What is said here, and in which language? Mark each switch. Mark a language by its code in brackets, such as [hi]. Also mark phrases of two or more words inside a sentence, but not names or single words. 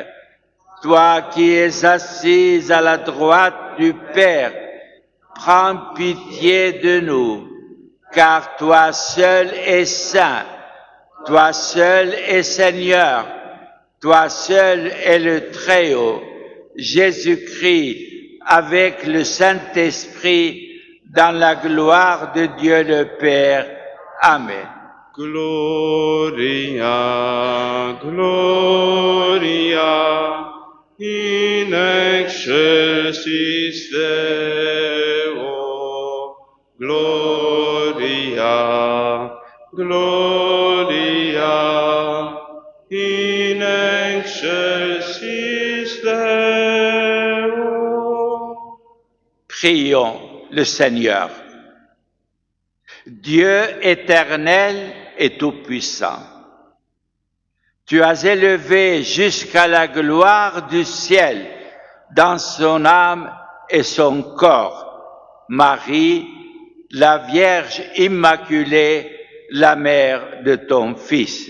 [fr] Toi qui es assise à la droite du Père, prends pitié de nous, car toi seul es saint, toi seul es Seigneur, toi seul es le Très-Haut, Jésus-Christ, avec le Saint-Esprit, dans la gloire de Dieu le Père. Amen. [la] Gloria, Gloria, in excelsis Deo. Gloria, Gloria, in excelsis Deo. [fr] Prions le Seigneur. Dieu éternel et tout-puissant, tu as élevé jusqu'à la gloire du ciel dans son âme et son corps Marie, la Vierge Immaculée, la mère de ton Fils.